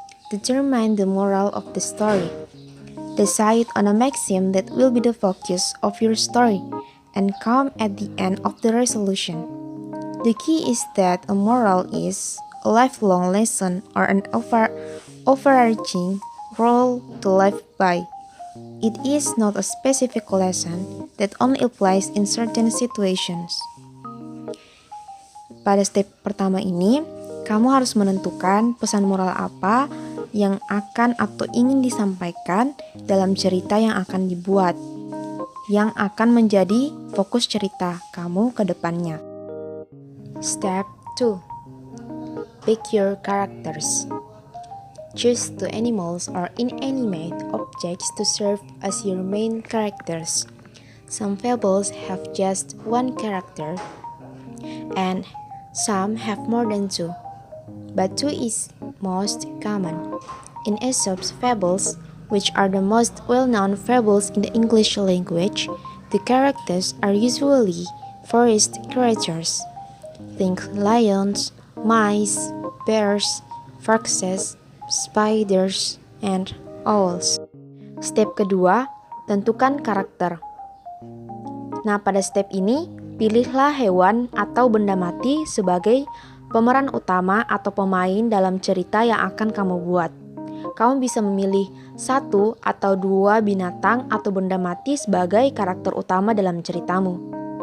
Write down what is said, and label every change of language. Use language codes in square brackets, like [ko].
[id] Determine the moral of the story. Decide on a maxim that will be the focus of your story and come at the end of the resolution. The key is that a moral is a lifelong lesson or an overarching rule to live by. It is not a specific lesson that only applies in certain situations. [en] Pada step pertama ini, kamu harus menentukan pesan moral apa yang akan atau ingin disampaikan dalam cerita yang akan dibuat, yang akan menjadi fokus cerita kamu ke depannya. Step 2. Pick your characters. Choose 2 animals or inanimate objects to serve as your main characters. Some fables have just 1 character, and some have more than 2. But 2 is most common. In Aesop's fables, which are the most well-known fables in the English language, the characters are usually forest creatures. Think lions, mice, bears, foxes, spiders, and owls. [id] Step kedua, tentukan karakter. Nah, pada step ini, pilihlah hewan atau benda mati sebagai pemeran utama atau pemain dalam cerita yang akan kamu buat. Kamu bisa memilih 1 atau 2 binatang atau benda mati sebagai karakter utama dalam ceritamu.